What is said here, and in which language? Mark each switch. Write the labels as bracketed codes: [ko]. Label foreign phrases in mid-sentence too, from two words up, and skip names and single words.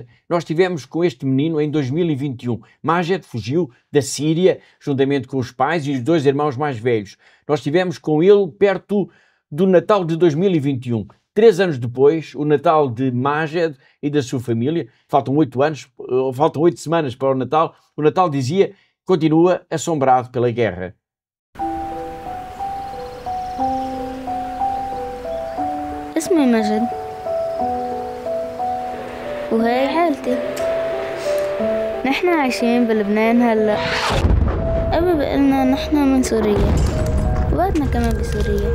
[pt] Nós tivemos com este menino em 2021. Majed fugiu da Síria, juntamente com os pais e os 2 irmãos mais velhos. Nós tivemos com ele perto do Natal de 2021. 3 anos depois, o Natal de Majed e da sua família, faltam 8 semanas para o Natal dizia, continua assombrado pela guerra. [ar] اسمي مجد وهي حالتي. نحن عايشين بلبنان هلا. أبي بقلنا نحن من سوريا وبعدنا كمان بسوريا.